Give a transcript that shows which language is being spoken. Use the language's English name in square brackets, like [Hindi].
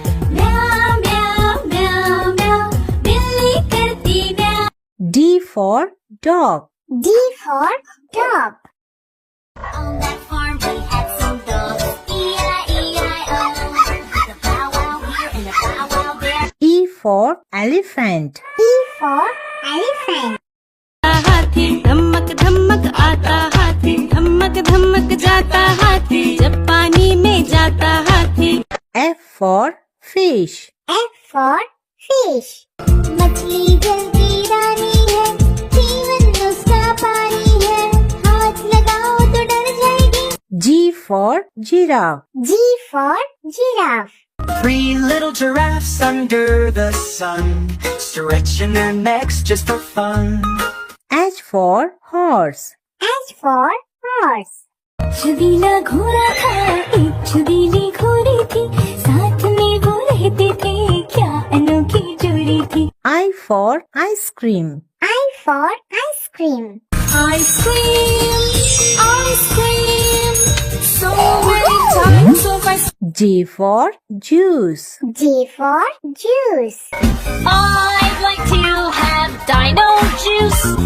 [English] Meow, meow, meow, meow. [Hindi] Billy karti [English] meow. D for dog. D for dog. On that farm we had some dogs. E-I-E-I-O. The bow wow here and the bow wow there. E for elephant. E for elephant. [Hindi] हाथी धमक धमक आता हाथी धमक धमक जाता हाथी जब पानी में जाता हाथी. [English] F for fish. F for fish. [Hindi] मछली जल्दी रानी है, जीवन उसका पानी है, हाथ लगाओ तो डर जाएगी. [English] G for giraffe. G for giraffe. 3 little giraffes under the sun, stretching their necks just for fun. H for horse. H for horse. [Hindi] छुदीला घोड़ा था एक छुदीली घोड़ी थी साथ में वो रहते थे क्या अनोखी जोड़ी थी. [English] I for ice cream. I for ice cream. Ice cream, ice cream, so many times so fast. J for juice. J for juice. I'd like to have dino juice.